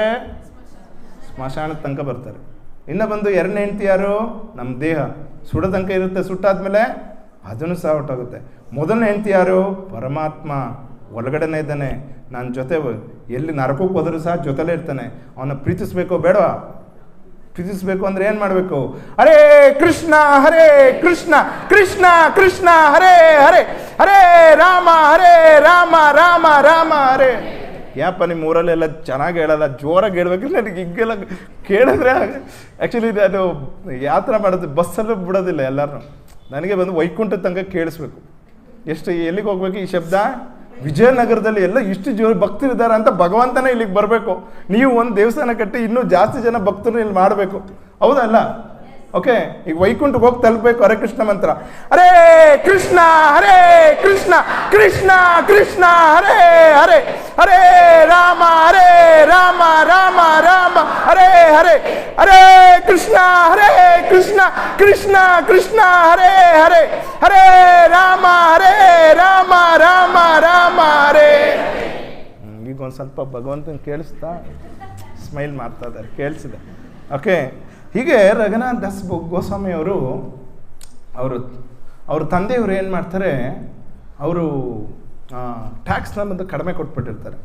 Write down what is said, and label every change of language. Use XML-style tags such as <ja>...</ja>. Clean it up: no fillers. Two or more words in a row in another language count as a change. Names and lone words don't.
<kn>ಸ್ಮಶಾನದ ತನಕ ಬರ್ತಾರೆ. ಇನ್ನು ಬಂದು 2ನೇ ಹೆಂಡ್ತಿ ಯಾರು? ನಮ್ಮ ದೇಹ ಸುಡೋ ತನಕ ಇರುತ್ತೆ, ಸುಟ್ಟಾದ್ಮೇಲೆ ಅದನ್ನು ಸಹ ಹೊಟ್ಟೋಗುತ್ತೆ. 1ನೇ ಹೆಂಡ್ತಿ ಯಾರು? ಪರಮಾತ್ಮ ಒಳಗಡೆನೇ ಇದ್ದಾನೆ, ನನ್ನ ಜೊತೆ ಎಲ್ಲಿ ನರಕಕ್ಕೆ ಹೋದರೂ ಸಹ ಜೊತೆಲೇ ಇರ್ತಾನೆ. ಅವನ್ನ ಪ್ರೀತಿಸ್ಬೇಕೋ ಬೇಡವಾ? ಪ್ರೀತಿಸ್ಬೇಕು ಅಂದರೆ ಏನು ಮಾಡಬೇಕು?</kn> <sa>ಹರೇ ಕೃಷ್ಣ ಹರೇ ಕೃಷ್ಣ ಕೃಷ್ಣ ಕೃಷ್ಣ ಹರೇ ಹರೇ, ಹರೇ ರಾಮ ರಾಮ ರಾಮ ಹರೇ.</sa> <kn>ಯಾಪ ನಿಮ್ಮ ಊರಲ್ಲೆಲ್ಲ ಚೆನ್ನಾಗಿ ಹೇಳಲ್ಲ, ಜೋರಾಗಿ ಹೇಳ್ಬೇಕಿಲ್ಲ. ನನಗೆ ಹಿಂಗೆಲ್ಲ ಕೇಳಿದ್ರೆ ಆ್ಯಕ್ಚುಲಿ ನಾನು ಯಾವ ಥರ ಮಾಡೋದು, ಬಸ್ಸಲ್ಲೂ ಬಿಡೋದಿಲ್ಲ ಎಲ್ಲರೂ. ನನಗೆ ಬಂದು ವೈಕುಂಠ ತನಕ ಕೇಳಿಸ್ಬೇಕು. ಎಷ್ಟು ಎಲ್ಲಿಗೆ ಹೋಗ್ಬೇಕು ಈ ಶಬ್ದ? ವಿಜಯನಗರದಲ್ಲಿ ಎಲ್ಲ ಇಷ್ಟು ಭಕ್ತರಿದ್ದಾರೆ ಅಂತ ಭಗವಂತನೇ ಇಲ್ಲಿಗೆ ಬರಬೇಕು. ನೀವು ಒಂದು ದೇವಸ್ಥಾನ ಕಟ್ಟಿ ಇನ್ನೂ ಜಾಸ್ತಿ ಜನ ಭಕ್ತರು ಇಲ್ಲಿ ಮಾಡಬೇಕು. ಹೌದಲ್ಲ? ಓಕೆ, ಈಗ ವೈಕುಂಠಕ್ಕೆ ಹೋಗಿ ತಲುಪಬೇಕು. ಹರೇ ಕೃಷ್ಣ ಮಂತ್ರ,</kn> <sa>ಹರೇ ಕೃಷ್ಣ ಕೃಷ್ಣ ಕೃಷ್ಣ ಹರೇ ಹರೇ, ಹರೇ ರಾಮ ರಾಮ ರಾಮ ಹರೇ ಹರೇ, ಹರೇ ಕೃಷ್ಣ ಕೃಷ್ಣ ಕೃಷ್ಣ ಹರೇ ಹರೇ, ಹರೇ ರಾಮ ರಾಮ ಹರೇ.</sa> <kn>ಈಗ ಒಂದು ಸ್ವಲ್ಪ ಭಗವಂತನ ಕೇಳಿಸ್ತಾ ಸ್ಮೈಲ್ ಮಾಡ್ತಾ ಇದ್ದಾರೆ, ಕೇಳಿಸಿದೆ. ಓಕೆ, ಹೀಗೆ ರಘುನಾಥ್ ದಾಸ್ ಗೋಸ್ವಾಮಿಯವರು ಅವ್ರ ತಂದೆಯವರು ಏನು ಮಾಡ್ತಾರೆ, ಅವರು ಟ್ಯಾಕ್ಸ್ನ ಬಂದು ಕಡಿಮೆ ಕೊಟ್ಬಿಟ್ಟಿರ್ತಾರೆ.</kn>